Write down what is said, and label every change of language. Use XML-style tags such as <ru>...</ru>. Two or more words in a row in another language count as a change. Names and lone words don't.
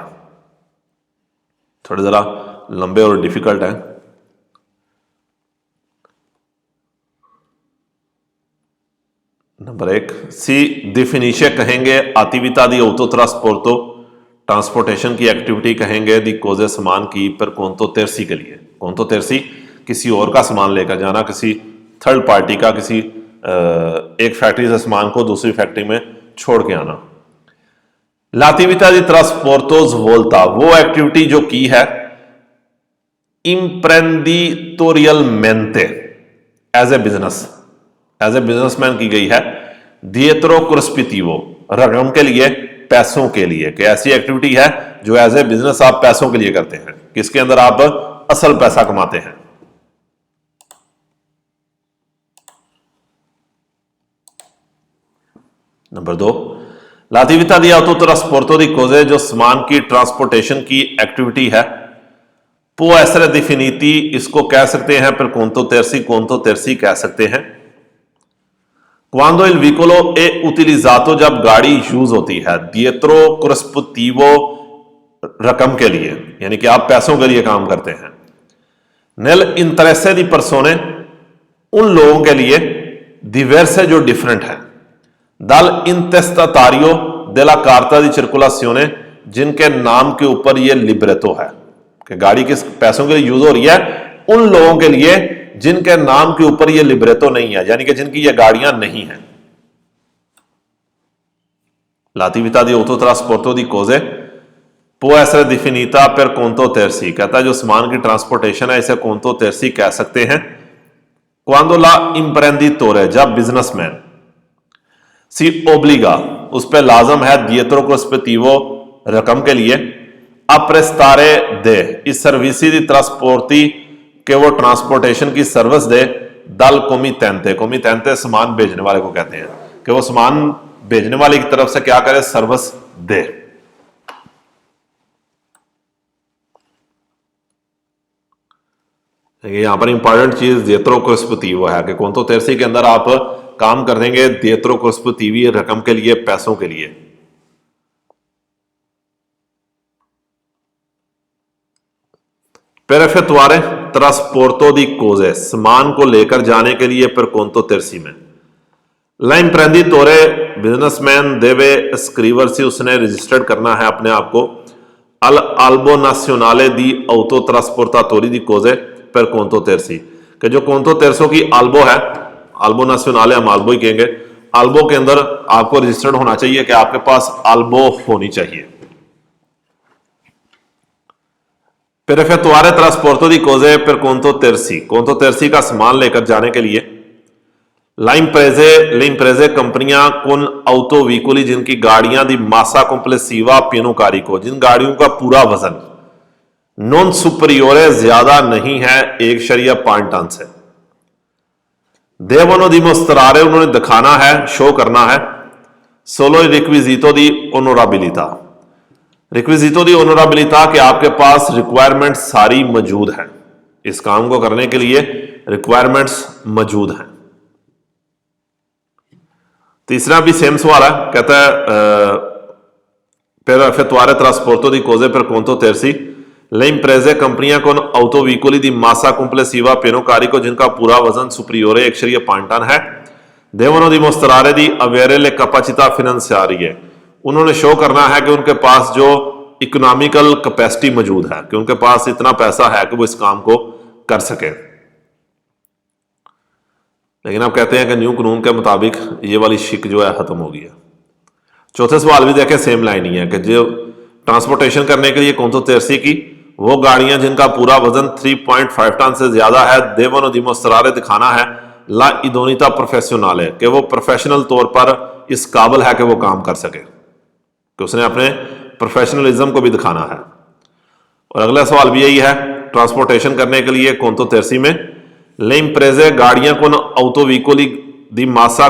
<hi>थोड़े जरा लंबे और डिफिकल्ट है। नंबर 1 सी डिफिनीशन कहेंगे</hi> <it>attività di auto trasporto</it> <hi>ट्रांसपोर्टेशन की एक्टिविटी कहेंगे</hi> <it>di cose</it> <hi>सामान की पर</hi> <it>conto terzi</it> <hi>के लिए</hi> <it>conto terzi</it> <hi>किसी और का सामान लेकर जाना किसी</hi> <en>third party</en> <hi>का किसी एक फैक्ट्री से सामान को दूसरी फैक्ट्री में छोड़ के आना।</hi> <it>l'attività di trasporto svolta</it> <hi>वो एक्टिविटी जो की है imprenditorialmente</hi> <en>as a businessman</en> <hi>की गई है</hi> <it>dietro corrispettivo</it> <hi>रकम के लिए पैसों के लिए कि ऐसी एक्टिविटी है जो</hi> <en>as a business</en> <hi>आप पैसों के लिए करते हैं किसके अंदर आप असल पैसा कमाते हैं। नंबर 2</hi> <it>L'attività di autotrasporto di cose</it> <hi>जो सामान की ट्रांसपोर्टेशन की एक्टिविटी है,</hi> <it>può essere definiti,</it> <hi>इसको कह सकते हैं</hi> <it>per conto terzi</it> <hi>कह सकते हैं।</hi> <it>Quando il veicolo è utilizzato,</it> <hi>जब गाड़ी यूज होती है</hi> <it>dietro corrispettivo</it> <hi>रकम के लिए, यानी कि आप पैसों के लिए काम करते हैं।</hi> <it>Nel interesse di persone,</it> <hi>उन लोगों के लिए, diverse जो डिफरेंट है।</hi> <it>Dal intestatario della carta di circolazione,</it> <hi>जिनके नाम के ऊपर ये लिब्रेटो है कि गाड़ी किस पैसों के लिए यूज हो रही है, उन लोगों के लिए जिनके नाम के ऊपर ये लिब्रेटो नहीं है, यानी कि जिनकी ये गाड़ियां नहीं है।</hi> <it>L'attività di autotrasporto di cose può essere definita per conto terzi,</it> <hi>कहता है जो सामान की ट्रांसपोर्टेशन है इसे</hi> <it>conto terzi</it> <hi>कह सकते हैं।</hi> <it>Quando la imprenditore,</it> <hi>जब बिजनेसमैन</hi> <it>si obbliga,</it> <hi>उस पर लाजम है</hi> <it>dietro corrispettivo</it> <hi>रकम के लिए,</hi> <it>a prestare de</it> <hi>इस सर्विसी</hi> <it>di trasporti</it> <hi>के वो ट्रांसपोर्टेशन की सर्विस दे</hi> <it>dal committente,</it> <hi>committente सामान भेजने वाले को कहते हैं कि वो सामान भेजने वाले की तरफ से क्या करे, सर्विस दे। यहां पर इंपॉर्टेंट चीज</hi> <it>dietro corrispettivo</it> <hi>है कि</hi> <it>conto terzi</it> <hi>के अंदर आप काम कर देंगे</hi> <it>dietro corrispettivi</it> <hi>रकम के लिए, पैसों के लिए।</hi> <it>Per effettuare trasporto di cose,</it> <hi>सामान को लेकर जाने के लिए</hi> <it>per conto terzi</it> <hi>में।</hi> <it>L'imprenditore, बिजनेसमैन, deve iscriversi,</it> <hi>उसने रजिस्टर्ड करना है अपने आप को</hi> <it>al albo nazionale di autotrasportatori di cose per conto terzi,</it> <hi>कि जो</hi> <it>conto terzo</it> <hi>की albo है,</hi> <it>albo nazionale</it> <hi>हम albo ही कहेंगे, albo के अंदर आपको रजिस्टर्ड होना चाहिए कि आपके पास albo होनी चाहिए।</hi> <it>Per effettuare trasporto di cose per conto terzi</it> <hi>का सामान लेकर जाने के लिए</hi> <it>le imprese कंपनियां con autoveicoli,</it> <hi>जिनकी गाड़ियां</hi> <it>दी massa complessiva pieno carico,</it> <hi>जिन गाड़ियों का पूरा वजन</hi> <it>non superiore</it> <hi>ज्यादा नहीं है 1.5 टन से,</hi> <it>devono dimostrare,</it> <hi>उन्होंने दिखाना है, शो करना है,</hi> <it>solo il requisito di onorabilità, requisito di onorabilità</it> <hi>कि आपके पास रिक्वायरमेंट्स सारी मौजूद हैं, इस काम को करने के लिए रिक्वायरमेंट्स मौजूद हैं। तीसरा भी सेम सवाल है, कहता है</hi> <it>per effettuare trasporto di cose per conto terzi le imprese कंपनियां con autoveicoli di massa complessiva pieno carico,</it> <hi>जिनका पूरा वजन सुपरियोरे 1.5 टन है,</hi> <it>devono dimostrare di avere le capacità finanziarie,</it> <hi>उन्होंने शो करना है कि उनके पास जो</hi> <en>economical capacity</en> <hi>मौजूद है, कि उनके पास इतना पैसा है कि वो इस काम को कर सके। लेकिन अब कहते हैं कि न्यू कानून के मुताबिक ये वाली शिक जो है खत्म हो गई है। चौथे सवाल भी देखें, सेम लाइन ही है कि जो ट्रांसपोर्टेशन करने के लिए</hi> <it>conto terzi</it> <hi>की वो गाड़ियां जिनका पूरा वजन 3.5 टन से ज्यादा है,</hi> <it>devono dimostrare</it> <hi>दिखाना है</hi> <it>la idoneità professionale,</it> <hi>कि वो प्रोफेशनल तौर पर इस काबिल है कि वो काम कर सके, कि उसने अपने प्रोफेशनलिज्म को भी दिखाना है। और अगला सवाल भी यही है, ट्रांसपोर्टेशन करने के लिए</hi> <it>conto terzi</it> <hi>में</hi> <it>le imprese</it> <hi>गाड़ियां</hi> <it>con autoveicoli di massa</it>